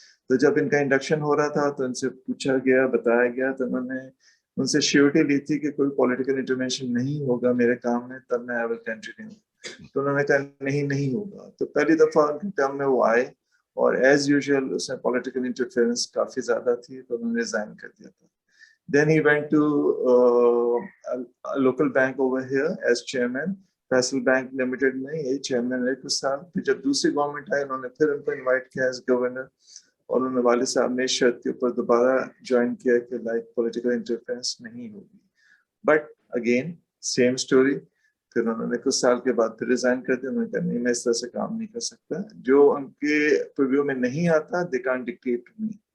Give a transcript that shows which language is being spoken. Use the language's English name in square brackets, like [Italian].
[Urdu] تو جب ان کا انڈکشن ہو رہا تھا تو ان سے پوچھا گیا, بتایا گیا, تو انہوں نے ان سے شیورٹی لی تھی کہ کوئی پولیٹیکل انٹرونشن نہیں ہوگا میرے کام میں, تب میں [English] I will continue. [Urdu] تو انہوں نے کہا نہیں ہوگا. تو پہلی دفعہ ان کے ٹرم میں وہ آئے, اور ایز یوزول اس میں پولیٹیکل انٹرفیئرنس کافی زیادہ تھی, تو انہوں نے ریزائن کر دیا تھا. [English] Then he went to a local bank over here as chairman, Faisal Bank Limited [Urdu] میں یہ چیئرمین رہے کچھ سال. پھر جب دوسری گورنمنٹ آئی, انہوں نے پھر ان کو انوائٹ کیا ایز گورنر, اور انہوں نے والد صاحب نے شرط کے اوپر دوبارہ جوائن کیا کہ لائک پولیٹیکل انٹرفیئرنس نہیں ہوگی. [English] But again same story. [Urdu] پھر انہوں نے کچھ سال کے بعد پھر ریزائن کر دیا. انہوں نے کہا نہیں, میں اس طرح سے کام نہیں کر سکتا, جو ان کے پریویو میں نہیں آتا [English] They can't dictate to me.